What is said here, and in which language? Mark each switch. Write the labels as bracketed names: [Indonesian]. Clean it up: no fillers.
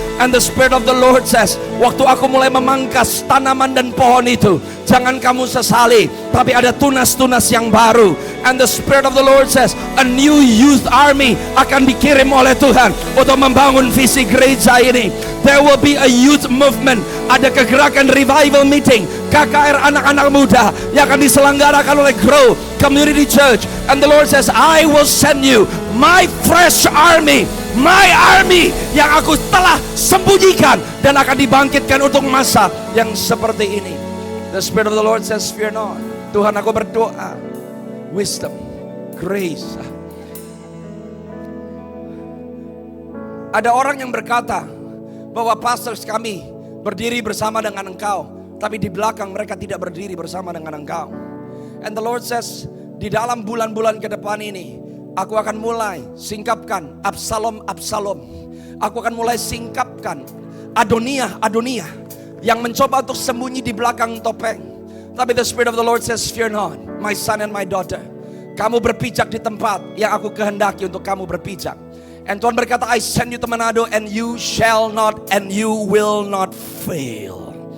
[English] And the Spirit of the Lord says, [Indonesian] waktu aku mulai memangkas tanaman dan pohon itu, jangan kamu sesali, tapi ada tunas-tunas yang baru. [English] And the Spirit of the Lord says, a new youth army [Indonesian] akan dikirim oleh Tuhan untuk membangun visi gereja ini. [English] There will be a youth movement. [Indonesian] Ada kegerakan revival meeting, KKR anak-anak muda yang akan diselenggarakan oleh Grow Community Church. [English] And the Lord says, I will send you my fresh army, my army [Indonesian] yang aku telah sembunyikan dan akan dibangkitkan untuk masa yang seperti ini. [English] The Spirit of the Lord says, fear not. [Indonesian] Tuhan, aku berdoa, wisdom, grace. Ada orang yang berkata bahwa pastors kami berdiri bersama dengan engkau, tapi di belakang mereka tidak berdiri bersama dengan engkau. [English] And the Lord says, [Indonesian] di dalam bulan-bulan ke depan ini, aku akan mulai singkapkan Absalom. Aku akan mulai singkapkan Adonia yang mencoba untuk sembunyi di belakang topeng. [English] Tapi the Spirit of the Lord says, fear not, my son and my daughter. [Indonesian] Kamu berpijak di tempat yang aku kehendaki untuk kamu berpijak. [English] And [Indonesian] Tuhan berkata, [English] I send you to Manado and you shall not and you will not fail.